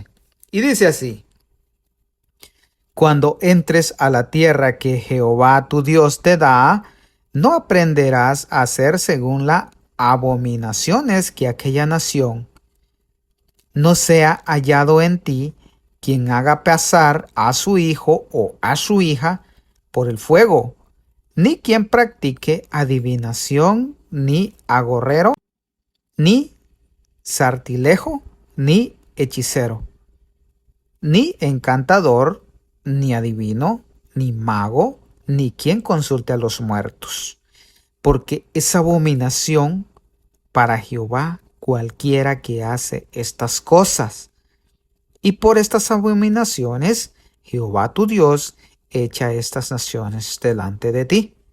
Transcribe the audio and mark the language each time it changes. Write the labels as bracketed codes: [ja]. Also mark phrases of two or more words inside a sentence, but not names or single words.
[es] Y dice así: Cuando entres a la tierra que Jehová tu Dios te da, no aprenderás a hacer según las abominaciones que aquella nación. No sea hallado en ti quien haga pasar a su hijo o a su hija por el fuego, ni quien practique adivinación, ni agorrero, ni sartilejo, ni hechicero, ni encantador, ni adivino, ni mago, ni quien consulte a los muertos, porque es abominación para Jehová cualquiera que hace estas cosas. Y por estas abominaciones, Jehová tu Dios echa estas naciones delante de ti.